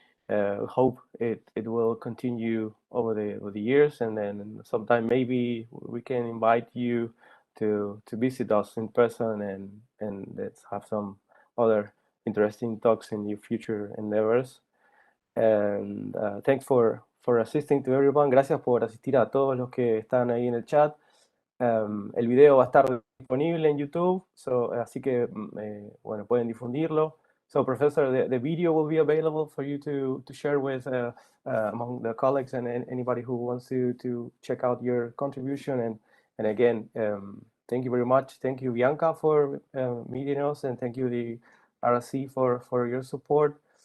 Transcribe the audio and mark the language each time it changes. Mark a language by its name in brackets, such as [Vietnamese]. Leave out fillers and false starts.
[English] hope it will continue over the years, and then sometime maybe we can invite you to visit us in person and let's have some other interesting talks in your future endeavors. And thanks for assisting to everyone. [Spanish] Gracias por asistir a todos los que están ahí en el chat. El video va a estar disponible en YouTube, así que bueno, pueden difundirlo. [English] So, Professor, the video will be available for you to share with among the colleagues and anybody who wants to check out your contribution. And again, thank you very much. Thank you, Bianca, for meeting us, and thank you, the RSC, for your support.